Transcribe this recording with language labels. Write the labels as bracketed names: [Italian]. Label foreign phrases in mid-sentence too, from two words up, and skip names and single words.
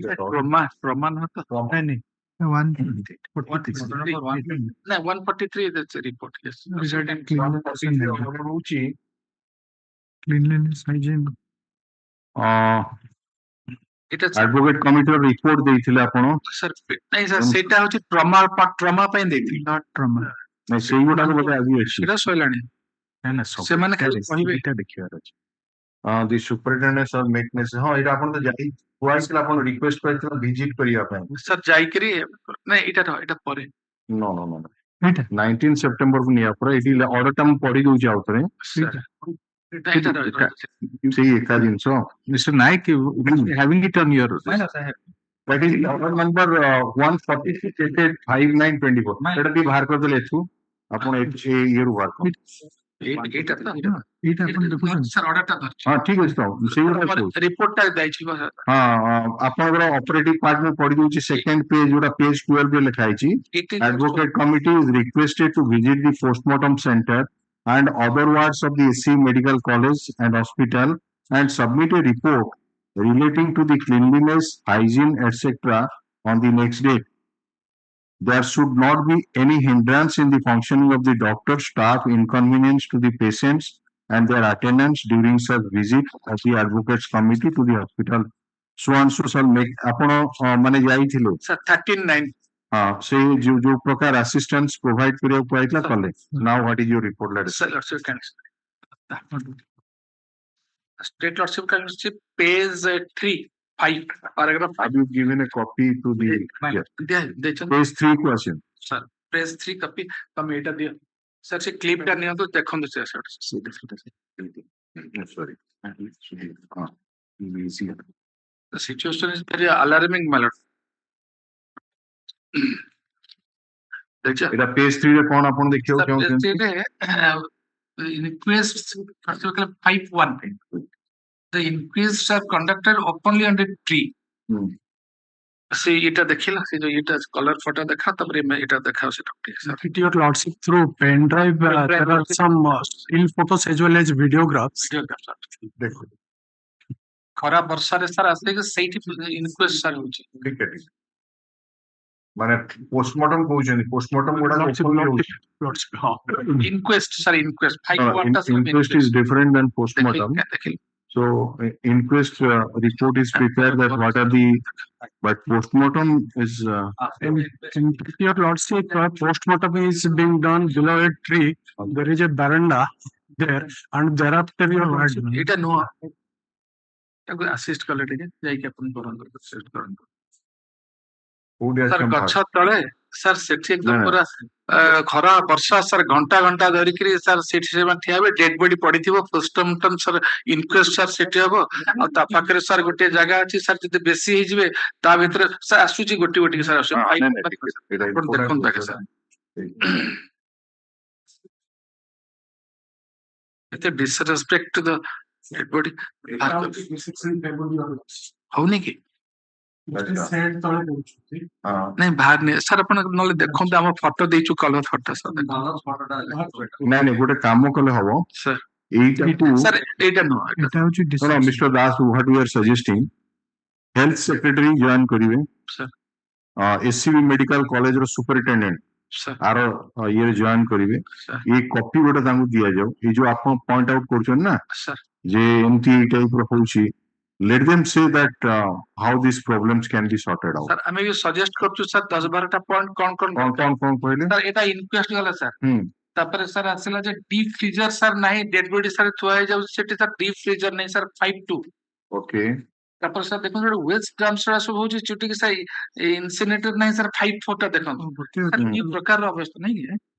[English] No, 143 that's a report, yes. regarding cleanliness and cleanliness, hygiene. [Odia] এটা [English] Advocate committee report [Odia] ଦେଇଥିଲେ ଆପଣ sir ନାଇଁ sir ସେଇଟା ହଉଛି trauma ପାଇଁ ଦେଇଥିଲି [English] Not trauma. [Odia] ନାଇଁ ସେଇଗୁଡାକ ବୋଧେ ଆଜି ଅଛି ସେଇଟା ସଇଲାଣି ସେମାନେ ଖାଲି କହିବେ ଏଇଟା ଦେଖିବାର ଅଛି। [English] the superintendent shall make necessary [Odia] ହଁ ଏଇଟା ଆପଣ ତ ଯାଇ କୁହାଯାଇଥିଲା ଆପଣ ରିକ୍ୱେଷ୍ଟ କରିଥିଲେ ଭିଜିଟ୍ କରିବା ପାଇଁ sir ଯାଇକିରି ନାଇଁ ଏଇଟା ପରେ no 19 ସେପ୍ଟେମ୍ବର କୁ ନିଆ ପରେ ଏଇଠି ଅର୍ଡର ଟା ମୁଁ ପଢି ଦଉଛି ଆଉ ଥରେ ସେଇ ଏକା ଜିନିଷ [English] Mr. Naik, having it on your. that is order number 146 dated 5/9/24 [Odia] ସେଟା ଟିକେ ବାହାର କରିଦେଲେ ଏଠୁ ଆପଣ ଏ ଇଏରୁ ବାହାର କର ଏଇଟା ଏଇଟା ଆପଣ ଦେଖୁଛନ୍ତି sir orderଟା ଧରିଛି ହଁ ଠିକ ଅଛି ତ ସେଇଗୁଡା ରିପୋର୍ଟଟା ଯାଇଛି ହଁ ଆପଣଙ୍କର [English] operative part [Odia] ମୁଁ ପଢି ଦଉଛି [English] second page [Odia] ଯୋଉଟା ପେଜ 12 ରେ ଲେଖା ହେଇଛି [English] advocate committee is requested to visit the postmortem center and other wards of the SCB Medical College and Hospital and submit a report relating to the cleanliness, hygiene, etc. on the next day. There should not be any hindrance in the functioning of the doctor, staff, inconvenience to the patients and their attendants during such visit of the advocates committee to the hospital. So and so shall make [Odia] ଆପଣ ମାନେ ଯାଇଥିଲେ [English] sir 13/9 [Odia] ହଁ ସେ ଯୋଉ ପ୍ରକାର [English] assistance provide [Odia] କରିବାକୁ କୁହାଯାଇଥିଲା କଲେ [English] now what is your report letter sir state lordship council page 3/5 paragraph 5 have you given a copy to the page 3 [Odia] କୁ ଆସିବ [English] sir page 3 copy [Odia] ତମେ ଏଇଟା ଦିଅ sir ସେ clip ଟା ନିଅନ୍ତୁ ଦେଖନ୍ତୁ ସେ [English] sorry the situation is very alarming my lord [Odia] ଏଟା ପେଜ 3 ରେ କଣ ଆପଣ ଦେଖିବାକୁ ଚାହୁଁଛନ୍ତି [English] inquests particular 5/1 the inquests are conducted openly under tree [Odia] ସେ ଏଟା ଦେଖିଲା ସେ ଯୋଉ ଏଟା କଲର ଫଟୋ ଦେଖା ତାପରେ ଏଟା ଦେଖାଉ ସେଟା [English] With your lordship through pen drive, there are some still photos as well as videographs. [Odia] ଦେଖୁ ଖରା ବର୍ଷାରେ ସାର୍ ଆସିକି ସେଇଠି ଇନକ୍ୱେଷ୍ଟ ସାର୍ ହଉଛି ଠିକ ଅଛି ମାନେ ପୋଷ୍ଟମର୍ଟମ କହୁଛନ୍ତି ପୋଷ୍ଟମର୍ଟମ ଗୁଡା [English] inquest sir inquest 5/1 inquest is different than postmortem so inquest report is prepared that what are the but postmortem is Your lordship, postmortem is being done below a tree. There is a veranda there, and thereafter your lordship. [Odia] ଏଇଟା ନୁହଁ ତାକୁ ଆସିଷ୍ଟ କଲେ ଟିକେ ଯାଇକି ଆପଣ କରନ୍ତୁ ଆସିଷ୍ଟ କରନ୍ତୁ ସାର୍ ଗଛ ତଳେ ସାର୍ ସେଠି ଏକଦମ ପୁରା ଖରା ବର୍ଷା ସାର୍ ଘଣ୍ଟା ଧରିକିରି ସାର୍ ସେଠି ସେମାନେ ଠିଆ ହେବେ [English] dead body [Odia] ପଡିଥିବ ପୋଷ୍ଟମର୍ଟମ ସାର୍ ଇନକ୍ୱେଷ୍ଟ ସାର୍ ସେଠି ହବ ଆଉ ତା ପାଖରେ ସାର୍ ଗୋଟେ ଜାଗା ଅଛି ସାର୍ ଯଦି ବେଶୀ ହେଇଯିବେ ତା ଭିତରେ ସାର୍ ଆସୁଛି ଗୋଟିଏ ସାର୍ ଆସୁଛି ଦେଖନ୍ତୁ ଆଜ୍ଞା ସାର୍ ଏତେ [English] disrespect to the dead body [Odia] ହଉନି କି ନାଇଁ ବାହାରନି ସାର୍ ଆପଣ ନହେଲେ ଦେଖନ୍ତୁ ଆମ ଫଟୋ ଦେଇଛୁ କଲର ଫଟୋ ସାର୍ ନାଇଁ ଗୋଟେ କାମ କଲେ ହବ ସାର୍ ଏଇଟାକୁ ସାର୍ ଏଇଟା ନୁହଁ ଏଇଟା ହଉଛି [English] Mr. Das, what we are suggesting, health secretary join [Odia] କରିବେ SCB Medical College ର superintendent ଆର ଇଏରେ ଜଏନ କରିବେ ଏ କପି ଗୋଟେ ତାଙ୍କୁ ଦିଆଯାଉ ଏ ଯୋଉ ଆପଣ [English] point out [Odia] କରୁଛନ୍ତି ନା ଯେ ଏମିତି ଏଇ ଟାଇପ ର ହଉଛି [English] let them say that how these problems can be sorted out sir [Odia] ଆମେ ବି ସଜେଷ୍ଟ କରୁଛୁ ସାର୍ 10-12ଟା ପଏଣ୍ଟ କଣ କହିଲେ ସାର୍ ଏଟା ଇନକ୍ୱେଷ୍ଟ ଗଲା ସାର୍ ତାପରେ ସାର୍ ଆସିଲା ଯେ [English] deep freezer [Odia] ସାର୍ ନାହିଁ [English] dead body [Odia] ସାର୍ ଥୁଆ ହେଇଯାଉଛି ସେଠି ସାର୍ [English] deep freezer [Odia] ନାହିଁ ସାର୍ 5/2 ଓକେ ତାପରେ ସାର୍ ଦେଖନ୍ତୁ ଗୋଟେ [English] waste drums [Odia] ସବୁ ହଉଛି ଚୁଟିକି ସାର୍ ଇନସିନେଟର ନାହିଁ ସାର୍ 5/4ଟା ଦେଖନ୍ତୁ ସାର୍ ಈ ପ୍ରಕಾରର ଅବସ୍ଥା ନାହିଁ